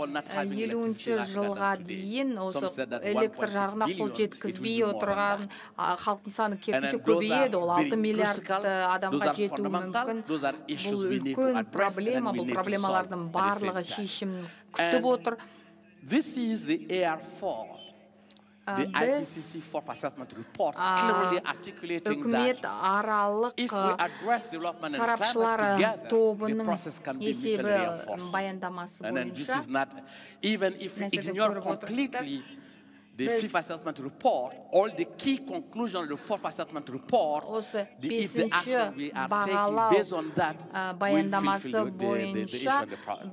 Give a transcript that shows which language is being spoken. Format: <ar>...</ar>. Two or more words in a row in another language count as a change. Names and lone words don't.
<kk>50-ші жылға дейін электр жарығына қол жеткізбей отырған халықтың саны керісінше көбейеді. Ол 6 миллиард адамға жетуі мүмкін. Бұл үлкен проблема, бұл проблемалардың барлығы шешімін күтіп отыр.</kk> <en>This is the AR4, the IPCC Fourth Assessment Report, clearly articulating that if we address development and climate together, the process can be mutually reinforcing. And then this is not, even if we ignore completely the Fifth Assessment Report, all the key conclusions of the Fourth Assessment Report, if the action we are taking based on that, will fulfill the issue of the problem.</en>